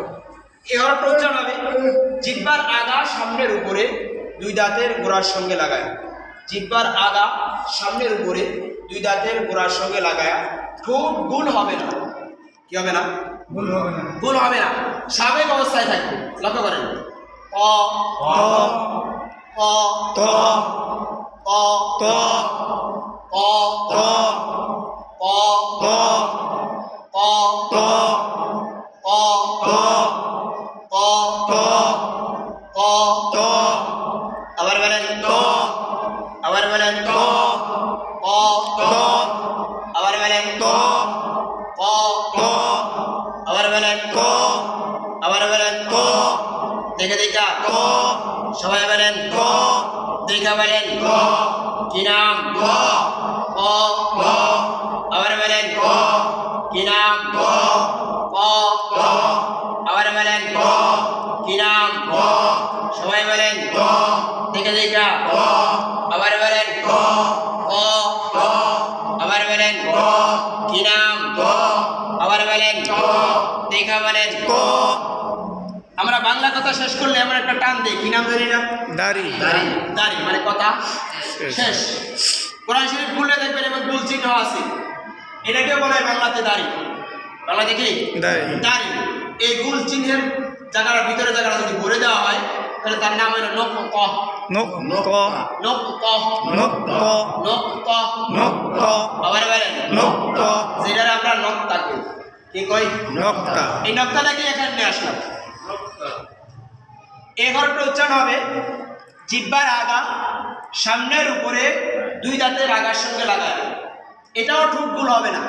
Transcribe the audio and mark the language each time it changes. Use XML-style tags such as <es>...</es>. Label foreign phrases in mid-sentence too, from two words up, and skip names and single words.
<bn>এই হরফটা উচ্চারণ হবে জিহ্বার আগা সামনের উপরে দুই দাঁতের গোড়ার সঙ্গে লাগায়। জিহ্বার আগা সামনের উপরে দুই দাঁতের গোড়ার সঙ্গে লাগায়। ঠোঁট গুল হবে না। কি হবে না? ভুল হবে না। গুল হবে না, স্বাভাবিক অবস্থায় থাকবে। লক্ষ্য করেন, অ অ ত অ ত অ ত অ ত অ ত অ ত অ ত অ ত আবার বলেন, ত আবার বলেন, ত অ ত আবার বলেন, ত অ ত আবার বলেন, ত আবার বলেন, ত দেখে দেখা ত সবাই বলেন, ত দেখা বলেন, ত কি নাম? ত অ ত আবার বলেন, ত কি নাম? ত অ ত আবার বলেন, ত কি নাম? ত সবাই বলেন, ত দেখে দেখা ত আবার বলেন, ত অ ত আবার বলেন, ত কি নাম? ত আবার বলেন, ত দেখা বলেন। ত আমরা বাংলা কথা শেষ করলে আমরা একটা টান দিই, কি নাম জানি না? দাড়ি দাড়ি। দাড়ি মানে কথা শেষ। শেষ। কোরআন শরীফ খুললে দেখবেন এবং গুল চিহ্ন আছে, এটাকেও বলা হয় বাংলাতে দাড়ি। বাংলাতে কি? দাড়ি। দাড়ি। এই গুল চিহ্নের জায়গার ভিতরে জায়গাটা যদি ভরে দেওয়া হয় তাহলে তার নাম হলো নক ক। নক ক নক ক, নক ক নক ক। নক ক আবার বলেন, নক ক যেটার আমরা নক্তা কই। কি কই? নকটা এই নক্তাটাকে এখানে নিয়ে আসলাম। এই হরফটা উচ্চারণ হবে জিহ্বার আগা সামনের উপরে দুই দাঁতের আগার সঙ্গে লাগায়। এটাও ঠোঁট গুল হবে না।</bn>